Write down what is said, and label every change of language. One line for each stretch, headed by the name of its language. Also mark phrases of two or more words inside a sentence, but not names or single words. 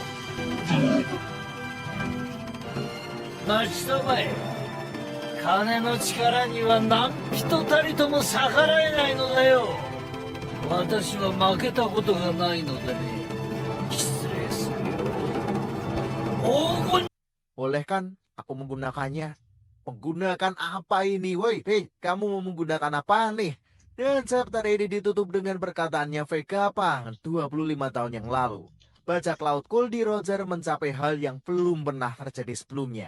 Japanese: 待ちたまえ。金の力には何人たりとも逆らえないのだよ。私は負けたことがないのでね。失礼するよ。黄金
Indonesian: Boleh kan aku menggunakannya? Menggunakan apa ini, woi? Hei, kamu mau menggunakan apa nih? Dan chapter ini ditutup dengan perkataannya Vegapunk 25 tahun yang lalu. Bajak laut Goldie Roger mencapai hal yang belum pernah terjadi sebelumnya.